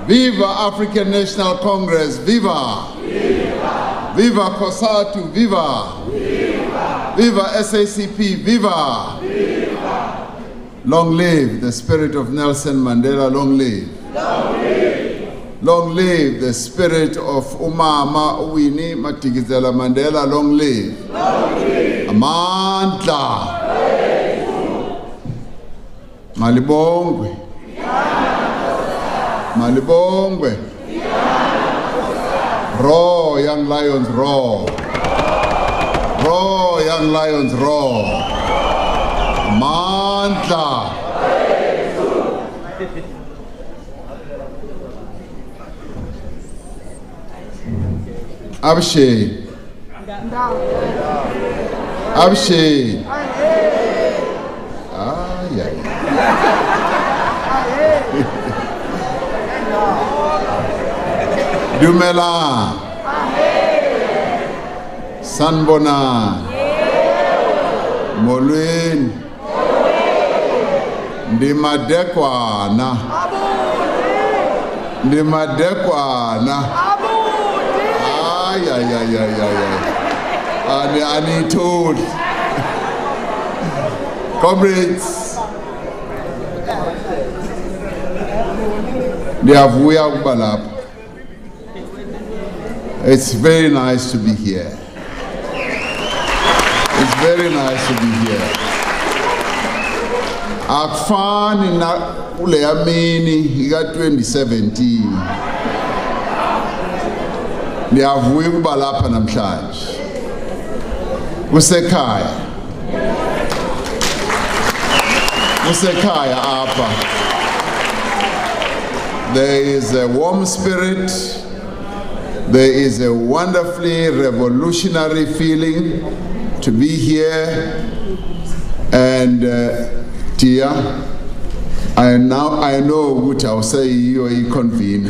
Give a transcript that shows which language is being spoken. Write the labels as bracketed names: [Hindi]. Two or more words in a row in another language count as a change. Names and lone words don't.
[English] Viva African National Congress, viva! Viva! Viva COSATU, viva! Viva! Viva SACP, viva! Viva! Long live the spirit of Nelson Mandela, long live! Long live! Long live the spirit of Umama Winnie Madikizela Mandela, long live! Long live! [Xhosa] Amandla! Malibongwe. Malibongwe. [English] Roar, young lions, roar. Roar, young lions, roar. [Xhosa] Amandla. Abshe. Abshe. [Southern Sotho] Dumela Sanbona [Xhosa] Molweni Ndimadekwana [English] I need told comrades [Xhosa] Ndiyavuya ukuba lapha. [English] It's very nice to be here. It's very nice to be here. [Xhosa] akufani na kule yamini ika 2017. Ndiyavuya ukuba lapha namhlanje kusekhaya apha. [English] There is a warm spirit, there is a wonderfully revolutionary feeling to be here. And Tia, I know what I'll say, you are a convener.